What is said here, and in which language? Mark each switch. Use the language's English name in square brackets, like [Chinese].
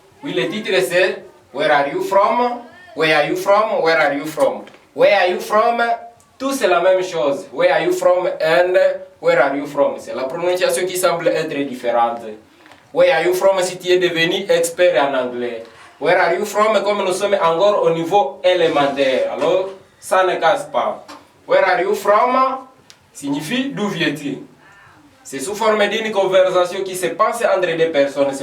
[French] Oui, le titre c'est [English] Where are you from? Where are you from? Where are you from? Where are you from? [French] Tout c'est la même chose. [English] Where are you from and where are you from? [French] C'est la prononciation qui semble être différente. [English] Where are you from [French] si tu es devenu expert en anglais. [English] Where are you from [French] comme nous sommes encore au niveau élémentaire. Alors, ça ne casse pas. [English] Where are you from [French] signifie d'où viens-tu. C'est sous forme d'une conversation qui se passe entre deux personnes.